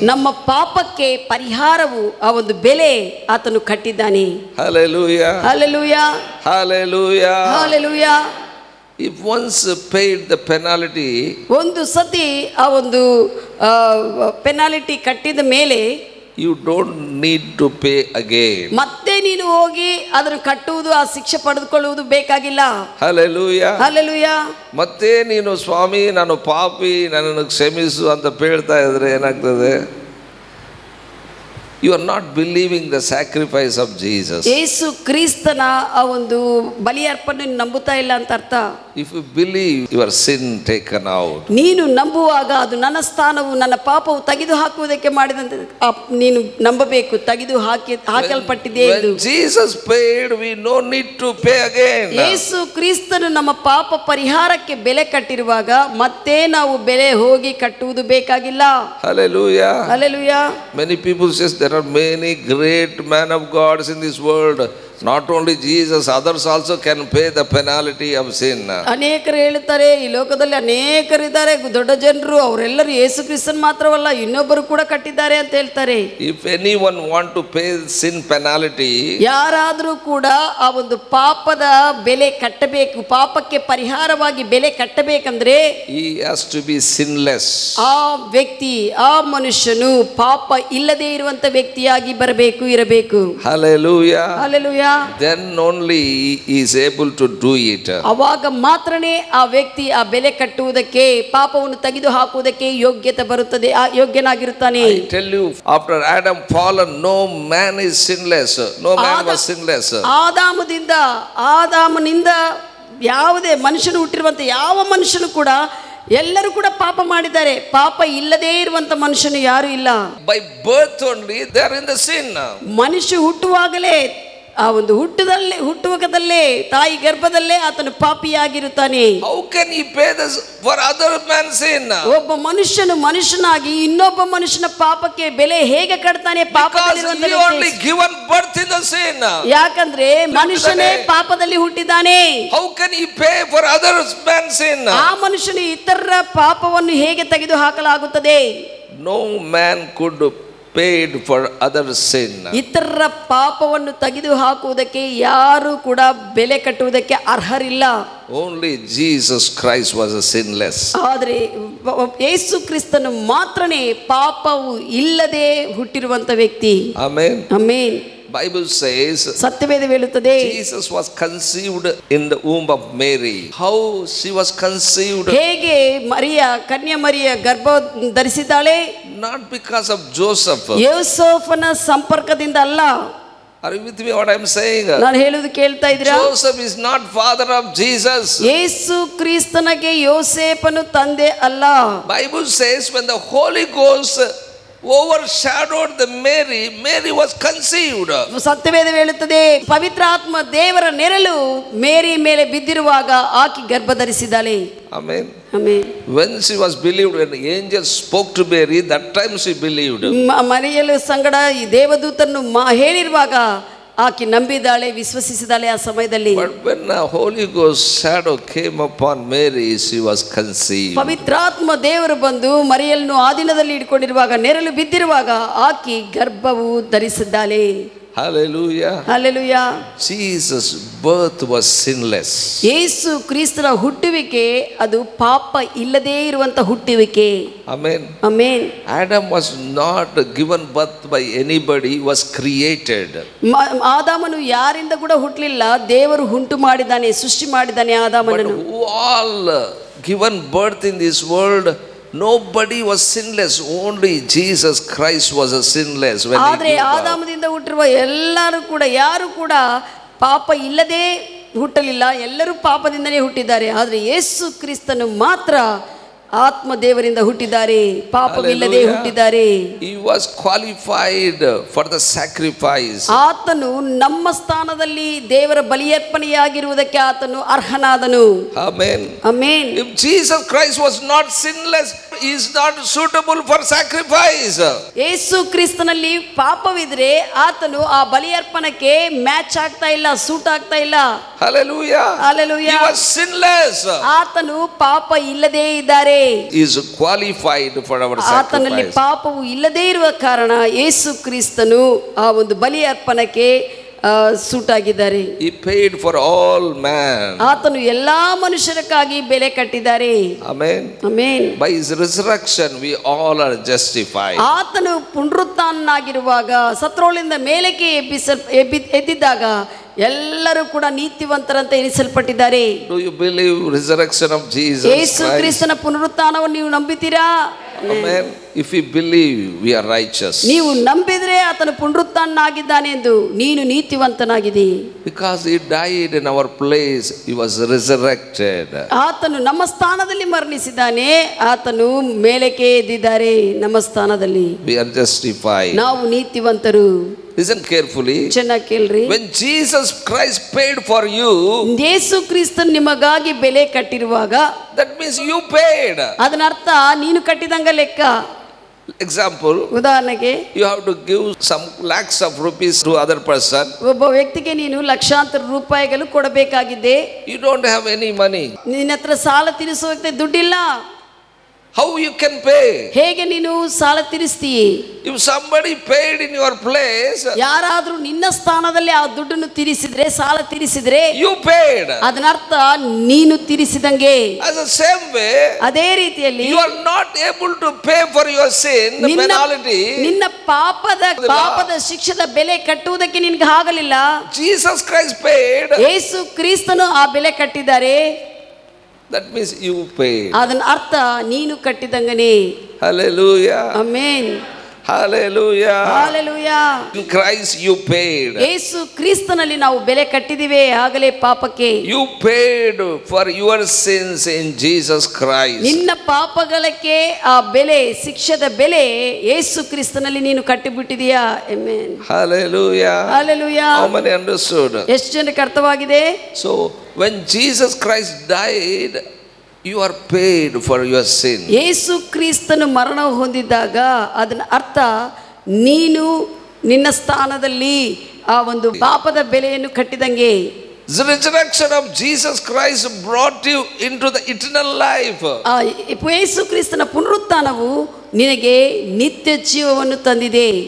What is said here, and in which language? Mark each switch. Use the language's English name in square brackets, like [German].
[Kannada] ನಮ್ಮ ಪಾಪಕ್ಕೆ ಪರಿಹಾರವು ಆ ಒಂದು ಬೆಲೆ ಆತನು ಕಟ್ಟಿದ್ದಾನೆ. [English] Hallelujah. [Kannada] Hallelujah. [English] Hallelujah. [Kannada] Hallelujah. [English] If once paid the penalty, [Kannada] ಒಂದು ಸತಿ ಆ ಒಂದು ಪೆನಾಲ್ಟಿ ಕಟ್ಟಿದ ಮೇಲೆ [English] you don't need to pay again. [Kannada] ಮತ್ತೆ ನೀನು ಹೋಗಿ ಅದನ್ನು ಕಟ್ಟುವುದು, ಆ ಶಿಕ್ಷೆ ಪಡೆದುಕೊಳ್ಳುವುದು ಬೇಕಾಗಿಲ್ಲ. [English] Hallelujah. [Kannada] ಹಲ್ಲೆಲೂಯಾ. ಮತ್ತೆ ನೀನು ಸ್ವಾಮಿ ನಾನು ಪಾಪಿ ನನ್ನನ್ನು ಕ್ಷಮಿಸು ಅಂತ ಬೇಡ್ತಾ ಇದ್ರೆ ಏನಾಗ್ತದೆ? [English] You are not believing the sacrifice of Jesus. [Kannada] ಯೇಸು ಕ್ರಿಸ್ತನ ಆ ಒಂದು ಬಲಿಯರ್ಪಣೆ ನಂಬುತ್ತಾ ಇಲ್ಲ ಅಂತ ಅರ್ಥ. [English] If you believe, your sin taken out. [Kannada] ನೀನು ನಂಬುವಾಗ ಅದು ನನ್ನ ಸ್ಥಾನವು, ನನ್ನ ಪಾಪವು ತೆಗೆದು ಹಾಕುವುದಕ್ಕೆ ಮಾಡಿದಂತೆ ನೀನು ನಂಬಬೇಕು. ತೆಗೆದು ಹಾಕಲ್ಪಟ್ಟಿದೆ ಎಂದು. [English] When Jesus paid, we no need to pay again. [Kannada] ಯೇಸು ಕ್ರಿಸ್ತನು ನಮ್ಮ ಪಾಪ ಪರಿಹಾರಕ್ಕೆ ಬೆಲೆ ಕಟ್ಟಿರುವಾಗ ಮತ್ತೆ ನಾವು ಬೆಲೆ ಹೋಗಿ ಕಟ್ಟುವುದು ಬೇಕಾಗಿಲ್ಲ. [English] Hallelujah. [Kannada] Hallelujah. [English] Many people says there are many great men of gods in this world. Not only Jesus, others also can pay the penalty of sin. [Kannada] ಅನೇಕರು ಹೇಳುತ್ತಾರೆ, ಈ ಲೋಕದಲ್ಲಿ ಅನೇಕರಿದ್ದಾರೆ ದೊಡ್ಡ ಜನರು, ಅವರೆಲ್ಲರೂ ಯೇಸು ಕ್ರಿಸ್ತನ್ ಮಾತ್ರವಲ್ಲ ಇನ್ನೊಬ್ಬರು ಕೂಡ ಕಟ್ಟಿದ್ದಾರೆ ಅಂತ ಹೇಳ್ತಾರೆ. [English] If anyone want to pay sin penalty, [Kannada] ಯಾರಾದರೂ ಕೂಡ ಆ ಒಂದು ಪಾಪದ ಬೆಲೆ ಕಟ್ಟಬೇಕು, ಪಾಪಕ್ಕೆ ಪರಿಹಾರವಾಗಿ ಬೆಲೆ ಕಟ್ಟಬೇಕಂದ್ರೆ [English] he has to be sinless. [Kannada] ಆ ವ್ಯಕ್ತಿ, ಆ ಮನುಷ್ಯನು ಪಾಪ ಇಲ್ಲದೆ ಇರುವಂತ ವ್ಯಕ್ತಿಯಾಗಿ ಬರಬೇಕು, ಇರಬೇಕು. [English] Hallelujah. [Kannada] Hallelujah. [English] Then only he is able to do it. [Kannada] ಅವಾಗ ಮಾತ್ರನೇ ಆ ವ್ಯಕ್ತಿ ಆ ಬೆಲೆ ಕಟ್ಟುವುದಕ್ಕೆ, ಪಾಪವನ್ನು ತೆಗೆದು ಹಾಕುವುದಕ್ಕೆ ಯೋಗ್ಯತೆ ಬರುತ್ತದೆ, ಯೋಗ್ಯನಾಗಿರುತ್ತಾನೆ. [English] I tell you, after Adam fallen, no man is sinless. No man was sinless. [Kannada] ಆದಾಮನಿಂದ ಯಾವುದೇ ಮನುಷ್ಯನು ಹುಟ್ಟಿರುವಂತ ಯಾವ ಮನುಷ್ಯನು ಕೂಡ ಎಲ್ಲರೂ ಕೂಡ ಪಾಪ ಮಾಡಿದ್ದಾರೆ. ಪಾಪ ಇಲ್ಲದೇ ಇರುವಂತ ಮನುಷ್ಯನು ಯಾರು ಇಲ್ಲ. By birth only they are in the sin. ಮನುಷ್ಯ ಹುಟ್ಟುವಾಗಲೇ, ಆ ಒಂದು ಹುಟ್ಟುವಾಗದಲ್ಲೇ ತಾಯಿ ಗರ್ಭದಲ್ಲೇ ಆತನು ಪಾಪಿಯಾಗಿರುತ್ತಾನೆ. How can he pay this for other man's sin? ಒಬ್ಬ ಮನುಷ್ಯನು ಮನುಷ್ಯನಾಗಿ ಇನ್ನೊಬ್ಬ ಮನುಷ್ಯನ ಪಾಪಕ್ಕೆ ಬೆಲೆ ಹೇಗೆ ಕಟ್ತಾನೆ? ಪಾಪದಲ್ಲಿರುವಂತ [English] Because he only given birth in the sin. [Kannada] ಯಾಕಂದ್ರೆ ಮನುಷ್ಯನೇ ಪಾಪದಲ್ಲಿ ಹುಟ್ಟಿದ್ದಾನೆ. [English] How can he pay for other man's sin? [Kannada] ಆ ಮನುಷ್ಯನು ಇತರರ ಪಾಪವನ್ನು ಹೇಗೆ ತೆಗೆದು ಹಾಕಲಾಗುತ್ತದೆ? [English] No man could paid for other sin. [Kannada] ಇತರರ ಪಾಪವನ್ನು ತೆಗೆದು ಹಾಕುವುದಕ್ಕೆ ಯಾರು ಕೂಡ ಬೆಲೆ ಕಟ್ಟುವುದಕ್ಕೆ ಅರ್ಹರಿಲ್ಲ. [English] Only Jesus Christ was a sinless. [Kannada] ಆದರೆ ಯೇಸು ಕ್ರಿಸ್ತನು ಮಾತ್ರನೇ ಪಾಪವು ಇಲ್ಲದೆ ಹುಟ್ಟಿರುವಂತ ವ್ಯಕ್ತಿ. [English] Amen. [Kannada] ಆಮೆನ್. [English] Bible says [Kannada] ಸತ್ಯವೇದ ಹೇಳುತ್ತದೆ [English] Jesus was conceived in the womb of Mary. How she was conceived? [Kannada] ಹೇಗೆ ಕನ್ಯಾ ಮರಿಯ ಗರ್ಭ ಧರಿಸಿದ್ದಾಳೆ? [English] Not because of Joseph. [Kannada] ಯೋಸೇಫನ ಸಂಪರ್ಕದಿಂದ ಅಲ್ಲ. [English] Are you with me what I am saying? [Kannada] ನಾನು ಹೇಳುವುದು ಕೇಳ್ತಾ ಇದ್ದೀರಾ? [English] Joseph is not father of Jesus. [Kannada] ಯೇಸು ಕ್ರಿಸ್ತನಿಗೆ ಯೋಸೇಫನು ತಂದೆ ಅಲ್ಲ. [English] Bible says when the Holy Ghost overshadowed the Mary was conceived. [Kannada] ಸತ್ಯವೇದ ಹೇಳುತ್ತದೆ, ಪವಿತ್ರ ಆತ್ಮ ದೇವರ ನೆರಳು ಮೇರಿ ಮೇಲೆ ಬಿದ್ದಿರುವಾಗ ಆಕೆ ಗರ್ಭ ಧರಿಸಿದ್ದಾಳೆ. [English] Amen. Amen. When she was believed, when the angel spoke to Mary, that time she believed. [Kannada] ಮರಿಯಲು ಸಂಗಡ ಈ ದೇವದೂತನು ಹೇಳಿರುವಾಗ ಆಕೆ ನಂಬಿದಾಳೆ, ವಿಶ್ವಸಿಸಿದಾಳೆ ಆ ಸಮಯದಲ್ಲಿ. [English] But when a Holy Ghost shadow came upon Mary, she was conceived. [Kannada] ಪವಿತ್ರಾತ್ಮ ದೇವರು ಬಂದು ಮರಿಯಳನ್ನು ಆ ದಿನದಲ್ಲಿ ಇಟ್ಕೊಂಡಿರುವಾಗ, ನೆರಳು ಬಿದ್ದಿರುವಾಗ ಆಕೆ ಗರ್ಭವು ಧರಿಸಿದ್ದಾಳೆ. [English] Hallelujah. Hallelujah. Jesus' birth was sinless. [Kannada] ಯೇಸು ಕ್ರಿಸ್ತನ ಹುಟ್ಟುವಿಕೆ ಅದು ಪಾಪ ಇಲ್ಲದೇ ಇರುವಂತ ಹುಟ್ಟುವಿಕೆ. [English] Amen. Amen. Adam was not given birth by anybody, was created. [Kannada] ಆದಾಮನು ಯಾರಿಂದ ಕೂಡ ಹುಟ್ಟಲಿಲ್ಲ, ದೇವರು ಉಂಟು ಮಾಡಿದ್ದಾನೆ, ಸೃಷ್ಟಿ ಮಾಡಿದ್ದಾನೆ ಆದಾಮನನ್ನು. [English] But who all given birth in this world, nobody was sinless, only Jesus Christ was a sinless. [Kannada] ಆದರೆ ಆದಾಮದಿಂದ ಹುಟ್ಟಿರುವ ಎಲ್ಲರೂ ಕೂಡ ಯಾರು ಕೂಡ ಪಾಪ ಇಲ್ಲದೆ ಹುಟ್ಟಲಿಲ್ಲ, ಎಲ್ಲರೂ ಪಾಪದಿಂದಲೇ ಹುಟ್ಟಿದ್ದಾರೆ. ಆದರೆ ಯೇಸು ಕ್ರಿಸ್ತನು ಮಾತ್ರ ಆತ್ಮ ದೇವರಿಂದ ಹುಟ್ಟಿದ್ದಾರೆ, ಪಾಪವಿಲ್ಲದೆ ಹುಟ್ಟಿದ್ದಾರೆ. [English] He was qualified for the sacrifice. [Kannada] ಆತನು ನಮ್ಮ ಸ್ಥಾನದಲ್ಲಿ ದೇವರ ಬಲಿಯರ್ಪಣೆಯಾಗಿರುವುದಕ್ಕೆ ಆತನು ಅರ್ಹನಾದನು. [English] Amen. Amen. If Jesus Christ was not sinless, he is not suitable for sacrifice. [Kannada] ಯೇಸು ಕ್ರಿಸ್ತನಲ್ಲಿ ಪಾಪವಿದ್ರೆ ಆತನು ಆ ಬಲಿಯರ್ಪಣಕ್ಕೆ ಮ್ಯಾಚ್ ಆಗ್ತಾ ಇಲ್ಲ, ಸೂಟ್ ಆಗ್ತಾ ಇಲ್ಲ. [English] Hallelujah. Hallelujah. He was sinless. [Kannada] ಆತನು ಪಾಪ ಇಲ್ಲದೇ ಇದ್ದಾರೆ. [English] He is qualified for our [Kannada] ಆತನಲ್ಲಿ [English] sacrifice. [Kannada] ಪಾಪವು ಇಲ್ಲದೇ ಇರುವ ಕಾರಣ ಯೇಸು ಕ್ರಿಸ್ತನು ಆ ಒಂದು ಬಲಿ ಅರ್ಪಣಕ್ಕೆ ಸೂಟ್ ಆಗಿದ್ದಾರೆ. [English] He paid for all man. [Kannada] ಆತನು ಎಲ್ಲಾ ಮನುಷ್ಯರಕ್ಕಾಗಿ ಬೆಲೆ ಕಟ್ಟಿದ್ದಾರೆ. [English] Amen. Amen. By his resurrection we all are justified. [Kannada] ಆತನು ಪುನರುತ್ಥಾನನಾಗಿರುವಾಗ, ಸತ್ರೋಳಿಂದ ಮೇಲಕ್ಕೆ ಎದ್ದಿದ್ದಾಗ ಎಲ್ಲರೂ ಕೂಡ ನೀತಿವಂತರಂತೆ ಎನಿಸಲ್ಪಟ್ಟಿದ್ದಾರೆ. [English] Do you believe resurrection of Jesus [Kannada] Yesu [English] Christ? [Kannada] ಕ್ರಿಸ್ತನ ಪುನರುತ್ಥಾನವನ್ನು ನೀವು ನಂಬಿತೀರಾ? [English] Amen. If we believe, we are righteous. [Kannada] ನೀವು ನಂಬಿದ್ರೆ ಆತನು ಪುನರುತ್ಥಾನನಾಗಿದ್ದಾನೆ ಎಂದು ನೀನು ನೀತಿವಂತನಾಗಿದ್ದೀ. [English] Because he died in our place, he was resurrected. [Kannada] ಆತನು ನಮ್ಮ ಸ್ಥಾನದಲ್ಲಿ ಮರಣಿಸಿದ್ದಾನೆ, ಆತನು ಮೇಲಕ್ಕೆ ಎದ್ದಿದ್ದಾರೆ ನಮ್ಮ ಸ್ಥಾನದಲ್ಲಿ. [English] We are justified. [Kannada] ನಾವು ನೀತಿವಂತರು. [English] Listen carefully. [Kannada] ಚೆನ್ನಾಗಿ ಕೇಳ್ರಿ. [English] When Jesus Christ paid for you, [Kannada] ಯೇಸು ಕ್ರಿಸ್ತನು ನಿಮಗಾಗಿ ಬೆಲೆ ಕಟ್ಟಿರುವಾಗ, [English] that means you paid. [Kannada] ಅದರ ಅರ್ಥ ನೀನು ಕಟ್ಟಿದಂಗ ಲೆಕ್ಕ. [English] Example, [Kannada] ಉದಾಹರಣೆಗೆ [English] you have to give some lakhs of rupees to other person. [Kannada] ಒಬ್ಬ ವ್ಯಕ್ತಿಗೆ ನೀನು ಲಕ್ಷಾಂತರ ರೂಪಾಯಿಗಳು ಕೊಡಬೇಕಾಗಿದೆ. [English] You don't have any money. [Kannada] ನಿನ್ನ ಹತ್ರ ಸಾಲ ತೀರಿಸೋಕೆ ದುಡ್ಡಿಲ್ಲ. [English] How you can pay? [Kannada] ಹೇಗೆ ನೀನು ಸಾಲ ತೀರಿಸ್ತೀಯ? [English] If somebody paid in your place, [Kannada] ಯಾರಾದ್ರೂ ನಿನ್ನ ಸ್ಥಾನದಲ್ಲಿ ಆ ದುಡ್ಡನ್ನು ತೀರಿಸಿದ್ರೆ, ಸಾಲ ತೀರಿಸಿದ್ರೆ, [English] you paid. [Kannada] ಅದರ ಅರ್ಥ ನೀನು ತೀರಿಸಿದಂಗೆ. [English] As the same way, [Kannada] ಅದೇ ರೀತಿಯಲ್ಲಿ [English] you are not able to pay for your sin, the penalty. [Kannada] ನಿನ್ನ ಪಾಪದ ಶಿಕ್ಷದ ಬೆಲೆ ಕಟ್ಟುವುದಕ್ಕೆ ನಿನಗೆ ಆಗಲಿಲ್ಲ. [English] Jesus Christ paid. [Kannada] ಯೇಸು ಕ್ರಿಸ್ತನು ಆ ಬೆಲೆ ಕಟ್ಟಿದ್ದಾರೆ. [English] That means you paid. [Kannada] ಅದನ್ನ ಅರ್ಥ ನೀನು ಕಟ್ಟಿದಂಗನೇ. [English] Hallelujah. Amen. Hallelujah. Hallelujah. In Christ you paid. [Kannada] ಯೇಸು ಕ್ರಿಸ್ತನಲ್ಲಿ ನಾವು ಬೆಲೆ ಕಟ್ಟಿದಿವೆ ಆಗಲೇ ಪಾಪಕ್ಕೆ. [English] You paid for your sins in Jesus Christ. [Kannada] ನಿನ್ನ ಪಾಪಗಳಿಗೆ ಆ ಬೆಲೆ, ಶಿಕ್ಷದ ಬೆಲೆ ಯೇಸು ಕ್ರಿಸ್ತನಲ್ಲಿ ನೀನು ಕಟ್ಟಿಬಿಟ್ಟಿದೀಯಾ? [English] Amen. Hallelujah. Hallelujah. How many understood? [Kannada] ಎಷ್ಟು ಜನಕ್ಕೆ ಅರ್ಥವಾಗಿದೆ? [English] So when Jesus Christ died, you are paid for your sin. [Kannada] ಯೇಸು ಕ್ರಿಸ್ತನು ಮರಣ ಹೊಂದಿದಾಗ ಅದನ್ನ ಅರ್ಥ ನೀನು ನಿನ್ನ ಸ್ಥಾನದಲ್ಲಿ ಆ ಒಂದು ಪಾಪದ ಬೆಲೆಯನ್ನು ಕಟ್ಟಿದಂಗೆ. [English] The resurrection of Jesus Christ brought you into the eternal life. [Kannada] ಯೇಸು ಕ್ರಿಸ್ತನ ಪುನರುತ್ಥಾನವು ನಿನಗೆ ನಿತ್ಯ ಜೀವವನ್ನು ತಂದಿದೆ.